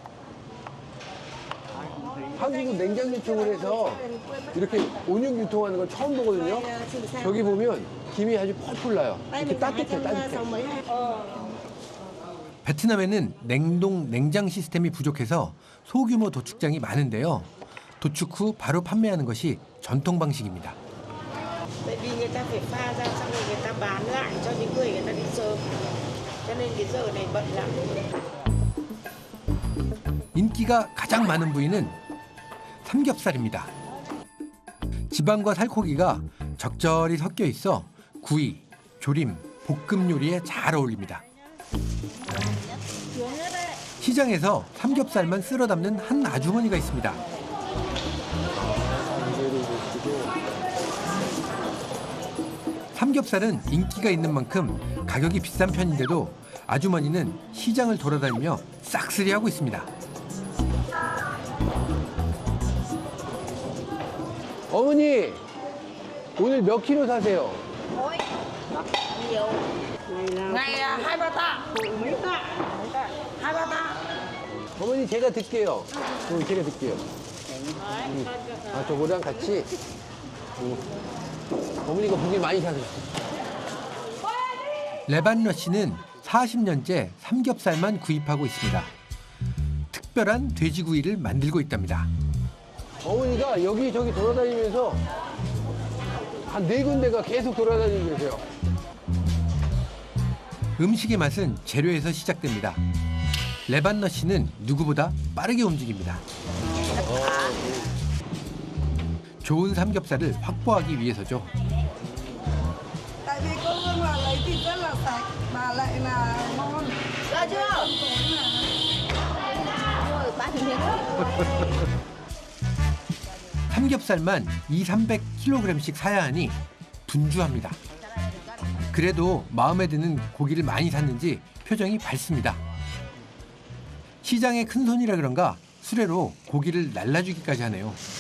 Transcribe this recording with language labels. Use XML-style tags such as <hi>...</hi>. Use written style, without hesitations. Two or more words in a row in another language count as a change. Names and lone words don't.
<ko>한국은 냉장 유통을 해서 이렇게 온육 유통하는 건 처음 보거든요. 저기 보면 김이 아주 펄펄 나요. 이렇게 따뜻해. 베트남에는 냉동 냉장 시스템이 부족해서 소규모 도축장이 많은데요. 도축 후 바로 판매하는 것이 전통 방식입니다.</ko> <vi>Tại vì người ta phải pha ra xong rồi người ta bán lại cho những người người ta đi sớm. Cho nên cái giờ này bận lắm.</vi> <ko>인기가 가장 많은 부위는 삼겹살입니다. 지방과 살코기가 적절히 섞여 있어 구이, 조림, 볶음 요리에 잘 어울립니다. 시장에서 삼겹살만 쓸어 담는 한 아주머니가 있습니다. 삼겹살은 인기가 있는 만큼 가격이 비싼 편인데도 아주머니는 시장을 돌아다니며 싹쓸이하고 있습니다. 어머니, 오늘 몇 킬로 사세요?</ko> <vi>Ôi, nhiều. Ngày 2-3 tạ. Mấy tạ? 2-3 tạ.</vi> <ko>어머니, 제가 듣게요. 제가 듣게요. 아, 저거랑 같이. 어머니가 고기 많이 사세요. 레반러 씨는 40년째 삼겹살만 구입하고 있습니다. 특별한 돼지구이를 만들고 있답니다. 어머니가 여기저기 돌아다니면서 한 4군데가 계속 돌아다니고 계세요. 음식의 맛은 재료에서 시작됩니다. 레반러 씨는 누구보다 빠르게 움직입니다. 좋은 삼겹살을 확보하기 위해서죠.</ko> <vi>Tại vì cô Hương là lấy thịt rất là sạch mà lại là ngon. Ra chưa? Rồi, 300.</vi> <ko>삼겹살만 200-300kg씩 사야 하니 분주합니다. 그래도 마음에 드는 고기를 많이 샀는지 표정이 밝습니다. 시장의 큰손이라 그런가 수레로 고기를 날라주기까지 하네요.</ko>